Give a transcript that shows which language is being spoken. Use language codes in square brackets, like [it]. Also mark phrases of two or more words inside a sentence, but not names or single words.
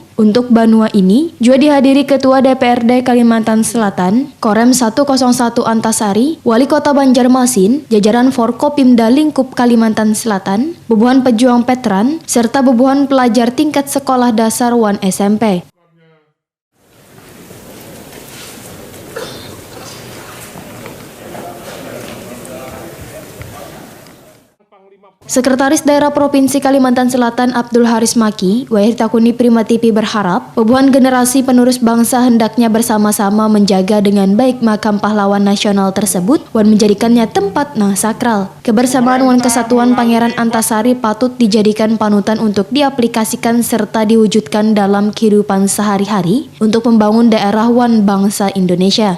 [id] Untuk Banua ini juga dihadiri Ketua DPRD Kalimantan Selatan, Korem 101 Antasari, Wali Kota Banjarmasin, jajaran Forkopimda Lingkup Kalimantan Selatan, bebuhan pejuang veteran, serta bebuhan pelajar tingkat sekolah dasar wan SMP. Sekretaris Daerah Provinsi Kalimantan Selatan Abdul Haris Maki, Wahid Takuni Prima TV berharap bebuhan generasi penerus bangsa hendaknya bersama-sama menjaga dengan baik makam pahlawan nasional tersebut wan menjadikannya tempat sakral. Kebersamaan wan kesatuan Pangeran Antasari patut dijadikan panutan untuk diaplikasikan serta diwujudkan dalam kehidupan sehari-hari untuk membangun daerah wan bangsa Indonesia.